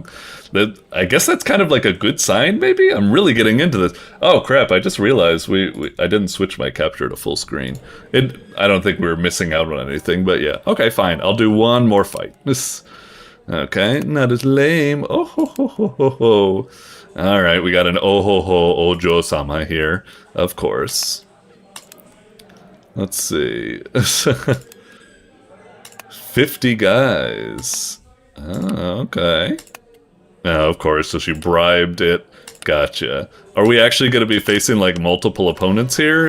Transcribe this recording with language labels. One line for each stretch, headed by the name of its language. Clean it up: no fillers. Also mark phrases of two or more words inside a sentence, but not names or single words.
English: I guess that's kind of like a good sign, maybe? I'm really getting into this. Oh, crap, I just realized I didn't switch my capture to full screen. I don't think we were missing out on anything, but yeah. Okay, fine. I'll do one more fight. Okay, not as lame. Oh, ho, ho, ho, ho, ho. All right, we got an oh, ho, ho, ojo-sama here, of course. Let's see. 50 guys. Oh, okay. Oh, of course, so she bribed it. Gotcha. Are we actually going to be facing, like, multiple opponents here?